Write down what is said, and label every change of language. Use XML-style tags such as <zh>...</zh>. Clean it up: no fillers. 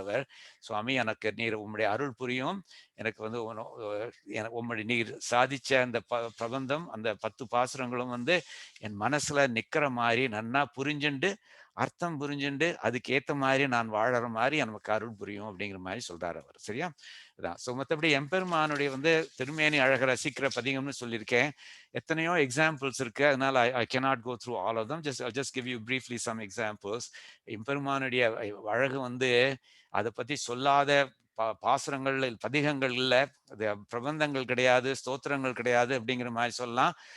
<ta>அவர் சுவாமி எனக்கு நீர் உம்முடைய அருள் புரியும், எனக்கு வந்து உம்முடைய நீர் சாதிச்ச அந்த பிரபந்தம் அந்த 10 பாசுரங்களும் வந்து என் மனசுல நிக்கிற மாதிரி நன்னா புரிஞ்சுண்டு அர்த்தம் புரிஞ்சுண்டு அதுக்கு ஏத்த மாதிரி நான் வாழற மாதிரி நமக்கு அருள் புரியும் அப்படிங்கிற மாதிரி சொல்றாரு அவர். சரியா? அதான். ஸோ மற்றபடி எம்பெருமானுடைய வந்து திருமேனி அழக ரசிக்கிற பதிகம்னு சொல்லியிருக்கேன். எத்தனையோ எக்ஸாம்பிள்ஸ் இருக்கு. அதனால</ta> <en>I cannot go through all of them. I'll just give you briefly some examples.</en> <ta>எம்பெருமானுடைய அழகு வந்து அதை பத்தி சொல்லாத பாசுரங்கள் பதிகங்கள் இல்லை, அது பிரபந்தங்கள் கிடையாது, ஸ்தோத்திரங்கள் கிடையாது அப்படிங்கிற மாதிரி சொல்லலாம்.</ta>